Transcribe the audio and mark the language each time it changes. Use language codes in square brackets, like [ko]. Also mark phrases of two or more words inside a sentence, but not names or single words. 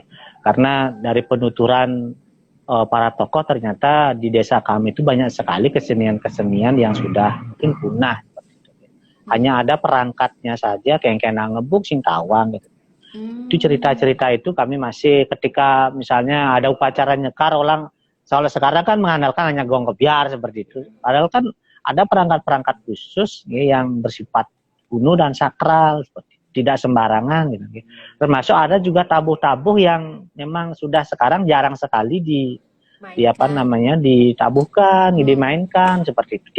[id] Karena dari penuturan para tokoh ternyata di desa kami itu banyak sekali kesenian-kesenian yang sudah mungkin punah. Hanya ada perangkatnya saja, kayak ngebuk, singkawang, gitu. Itu cerita-cerita itu kami masih ketika misalnya ada upacara nyekar orang, soalnya sekarang kan mengandalkan hanya gong kebiar seperti itu. Padahal kan ada perangkat-perangkat khusus ya, yang bersifat kuno dan sakral, seperti itu. Tidak sembarangan gitu. Termasuk ada juga tabuh-tabuh yang memang sudah sekarang jarang sekali di apa namanya ditabuhkan, dimainkan seperti itu.